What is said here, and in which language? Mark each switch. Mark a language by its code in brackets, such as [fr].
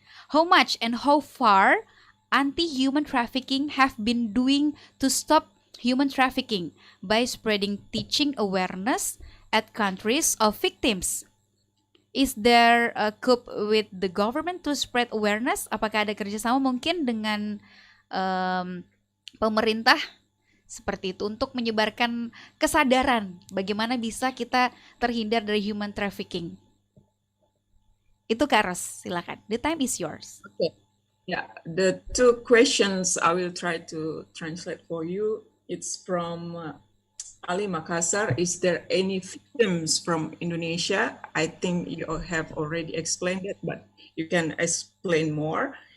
[en] How much and how far anti-human trafficking have been doing to stop human trafficking by spreading teaching awareness at countries of victims? Is there a cope with the government to spread awareness? [id] Apakah ada kerjasama mungkin dengan pemerintah seperti itu untuk menyebarkan kesadaran bagaimana bisa kita terhindar dari human trafficking? Itu Kak Ros, silakan. [en] The time is yours. Okay. Yeah, the two questions I will try to translate for you. It's from Ali Makassar. Is there any victims from Indonesia? I think you have already explained it, but you can explain more.